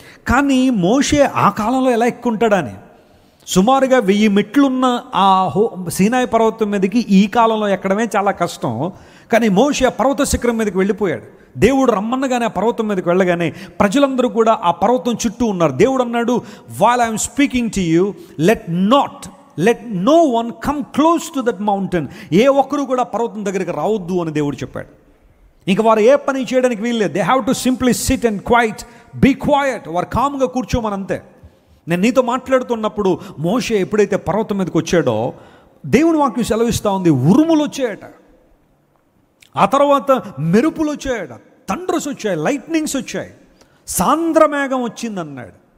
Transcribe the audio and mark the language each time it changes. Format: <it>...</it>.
<te>కానీ మోషే ఆ కాలంలో ఎలా ఎక్కుంటాడని, సుమారుగా 1000 మెట్లున్న ఆ సీనాయి పర్వతం మీదకి ఈ కాలంలో ఎక్కడమే చాలా కష్టం. కానీ మోషే ఆ పర్వత శిఖరం మీదకి వెళ్ళిపోయాడు. దేవుడు రమ్మన్నగానే ఆ పర్వతం మీదకి వెళ్ళగానే ప్రజలందరూ కూడా ఆ పర్వతం చుట్టూ ఉన్నారు. దేవుడు అన్నాడు,</te> <en>while I am speaking to you, let no one come close to that mountain.</en> <te>ఏ ఒక్కరు కూడా పర్వతం దగ్గరికి రావద్దు అని దేవుడు చెప్పాడు. ఇంక వారు ఏ పని చేయడానికి వీల్లేదు.</te> <en>They have to simply sit and be quiet.</en> <te>వారు కామ్గా కూర్చోమని అంతే. నేను నీతో మాట్లాడుతున్నప్పుడు మోషే ఎప్పుడైతే పర్వతం మీదకి వచ్చాడో దేవుని వాక్యం సెలవిస్తూ ఉంది, ఉరుములు వచ్చాయట, ఆ తర్వాత మెరుపులు వచ్చాయట, థండర్స్ వచ్చాయి, లైట్నింగ్స్ వచ్చాయి, సాంద్రమేఘం వచ్చిందన్నాడు.</te>